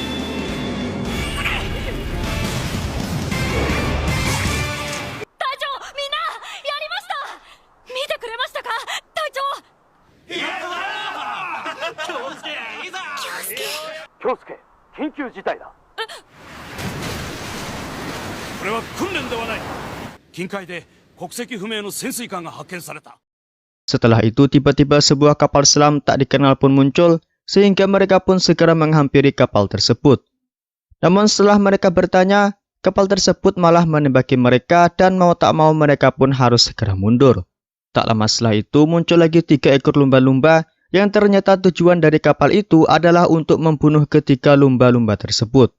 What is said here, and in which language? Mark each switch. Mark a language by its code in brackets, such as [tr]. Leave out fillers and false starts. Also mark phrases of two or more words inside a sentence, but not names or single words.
[ja] 京介、緊急事態だ。これは訓練ではない。近海で国籍不明の潜水艦が発見された。 [id] Setelah itu tiba-tiba sebuah kapal selam tak dikenal pun muncul, sehingga mereka pun segera menghampiri kapal tersebut. Namun setelah mereka bertanya, kapal tersebut malah menembaki mereka dan mau tak mau mereka pun harus segera mundur. Tak lama setelah itu muncul lagi 3 ekor lumba-lumba yang ternyata tujuan dari kapal itu adalah untuk membunuh ketiga lumba-lumba tersebut.